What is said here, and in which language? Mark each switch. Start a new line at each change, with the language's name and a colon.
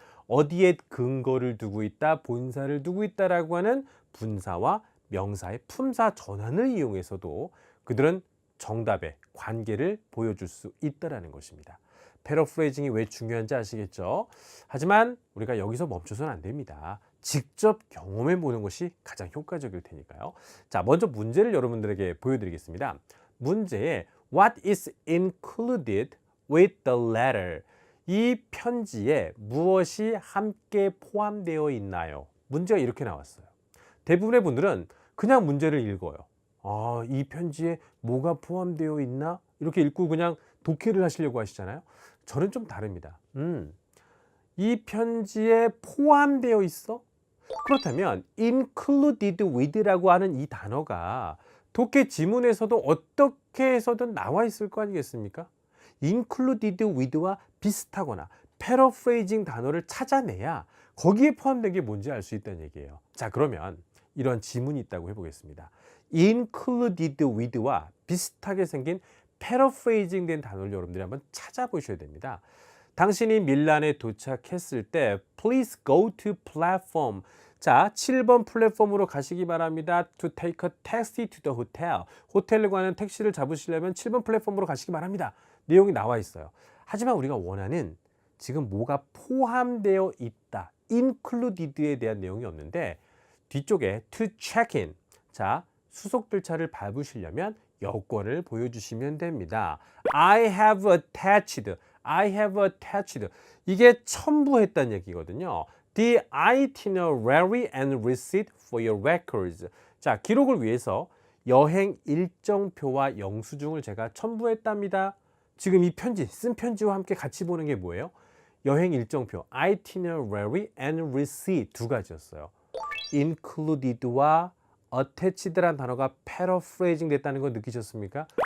Korean: 어디에 근거를 두고 있다, 본사를 두고 있다라고 하는 분사와 명사의 품사 전환을 이용해서도 그들은 정답의 관계를 보여줄 수 있다는 것입니다. 패러프레이징이 왜 중요한지 아시겠죠? 하지만 우리가 여기서 멈춰서는 안 됩니다. 직접 경험해 보는 것이 가장 효과적일 테니까요. 자, 먼저 문제를 여러분들에게 보여드리겠습니다.
English: 문제에 What is included with the letter?
Korean: 이 편지에 무엇이 함께 포함되어 있나요? 문제가 이렇게 나왔어요. 대부분의 분들은 그냥 문제를 읽어요. 이 편지에 뭐가 포함되어 있나? 이렇게 읽고 그냥 독해를 하시려고 하시잖아요. 저는 좀 다릅니다. 이 편지에 포함되어 있어? 그렇다면 included with라고 하는 이 단어가 독해 지문에서도 어떻게 해서든 나와 있을 거 아니겠습니까? included with와 비슷하거나 paraphrasing 단어를 찾아내야 거기에 포함된 게 뭔지 알 수 있다는 얘기예요. 자, 그러면 이런 지문이 있다고 해보겠습니다. included with와 비슷하게 생긴 paraphrasing 된 단어를 여러분들이 한번 찾아보셔야 됩니다. 당신이 밀란에 도착했을 때
English: Please go to platform.
Korean: 자, 7번 플랫폼으로 가시기 바랍니다.
English: To take a taxi to the hotel.
Korean: 호텔을 가는 택시를 잡으시려면 7번 플랫폼으로 가시기 바랍니다. 내용이 나와 있어요. 하지만 우리가 원하는 지금 뭐가 포함되어 있다. included에 대한 내용이 없는데 뒤쪽에
English: to check in.
Korean: 자, 수속들차를 밟으시려면 여권을 보여주시면 됩니다.
English: I have attached. I have attached.
Korean: 이게 첨부했다는 얘기거든요.
English: The itinerary and receipt for your records.
Korean: 자, 기록을 위해서 여행 일정표와 영수증을 제가 첨부했답니다. 지금 이 편지, 쓴 편지와 함께 같이 보는 게 뭐예요? 여행 일정표,
English: itinerary and receipt
Korean: 두 가지였어요. included와 attached란 단어가 paraphrasing 됐다는 거 느끼셨습니까?